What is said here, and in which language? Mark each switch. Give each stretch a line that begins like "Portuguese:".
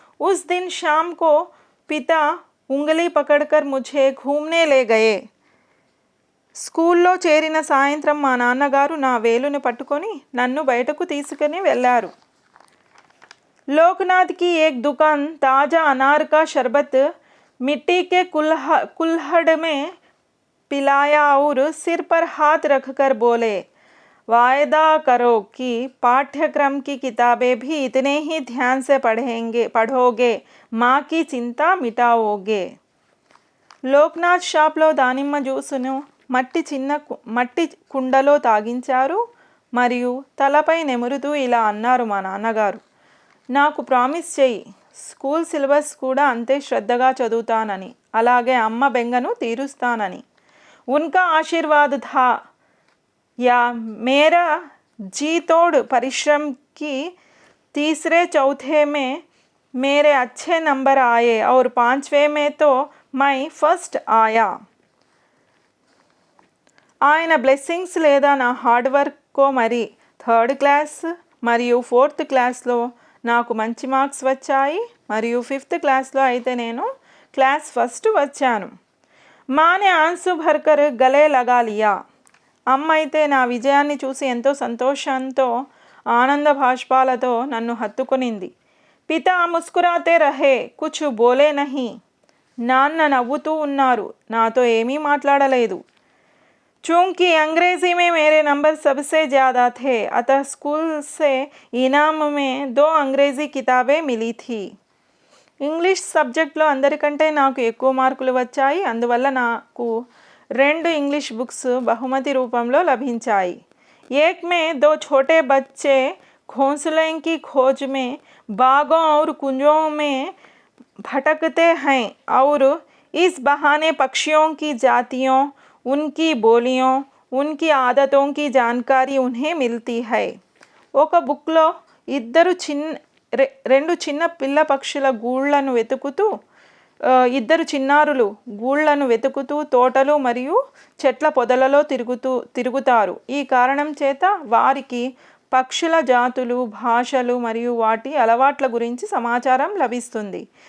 Hindi: उस दिन शाम को पिता उंगली पकड़कर मुझे घूमने ले गए।
Telugu: స్కూల్లో చేరిన సాయంత్రం మా నాన్నగారు నా వేలుని పట్టుకొని నన్ను బయటకు తీసుకుని వెళ్ళారు।
Hindi: लोकनाथ की एक दुकान ताज़ा अनार का शरबत मिट्टी के कुल्हड़ में पिलाया और सिर पर हाथ रखकर बोले, वायदा करो कि पाठ्यक्रम की किताबें भी इतने ही ध्यान से पढ़ोगे, माँ की चिंता मिटाओगे।
Telugu: లోక్నాథ్ షాప్లో దానిమ్మ జ్యూసును మట్టి కుండలో తాగించారు మరియు తలపై నెమురుతూ ఇలా అన్నారు మా నాన్నగారు, నాకు ప్రామిస్ చెయ్యి, స్కూల్ సిలబస్ కూడా అంతే శ్రద్ధగా చదువుతానని, అలాగే అమ్మ బెంగను తీరుస్తానని।
Hindi: उनका आशीर्वाद था या मेरा जी तोड़ परिश्रम की 3रे चौथे में मेरे अच्छे नंबर आए और 5वें में तो मैं फर्स्ट आया।
Telugu: ఆయన బ్లెస్సింగ్స్ లేదా నా హార్డ్ వర్క్కో మరి 3rd క్లాస్ మరియు 4th క్లాస్లో నాకు మంచి మార్క్స్ వచ్చాయి మరియు 5th క్లాస్లో అయితే నేను క్లాస్ ఫస్ట్ వచ్చాను।
Hindi: माँ ने आंसू भरकर गले लगा लिया।
Telugu: అమ్మ అయితే నా విజయాన్ని చూసి ఎంతో సంతోషంతో ఆనంద భాష్పాలతో నన్ను హత్తుకునింది।
Hindi: పితా ముస్కురాతే రహే, కుచ్ బోలే నహీ,
Telugu: నాన్న నవ్వుతూ ఉన్నారు, నాతో ఏమీ మాట్లాడలేదు।
Hindi: चूँकि अंग्रेज़ी में मेरे नंबर सबसे ज़्यादा थे, अतः स्कूल से इनाम में 2 अंग्रेज़ी किताबें मिली थी।
Telugu: ఇంగ్లీష్ సబ్జెక్ట్లో అందరికంటే నాకు ఎక్కువ మార్కులు వచ్చాయి, అందువల్ల నాకు 2 ఇంగ్లీష్ బుక్స్ బహుమతి రూపంలో లభించాయి।
Hindi: एक में 2 छोटे बच्चे घोंसले की खोज में बागों और कुंजों में भटकते हैं और इस बहाने पक्षियों की जातियों, उनकी बोलियों, उनकी आदतों की जानकारी उन्हें मिलती है।
Telugu: ఒక బుక్లో 2 చిన్న పిల్ల పక్షుల గూళ్ళను వెతుకుతూ 2 చిన్నారులు గూళ్ళను వెతుకుతూ తోటలు మరియు చెట్ల పొదలలో తిరుగుతారు। ఈ కారణం చేత వారికి పక్షుల జాతులు, భాషలు మరియు వాటి అలవాట్ల గురించి సమాచారం లభిస్తుంది।